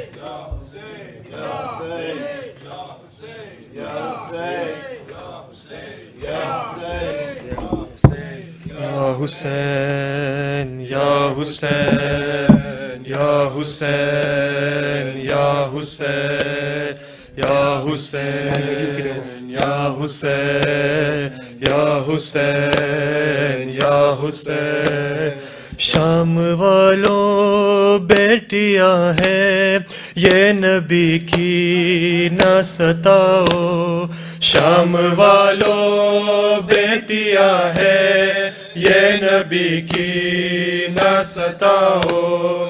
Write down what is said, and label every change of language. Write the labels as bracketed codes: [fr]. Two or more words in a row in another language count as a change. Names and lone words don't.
[ar] حسین یا حسین یا حسین یا حسین یا حسین یا حسین یا حسین یا حسین. [ur] شام والوں بیٹیاں ہیں یہ نبی کی نہ ستاؤ. شام والوں بیٹیاں ہیں یہ نبی کی نہ ستاؤ.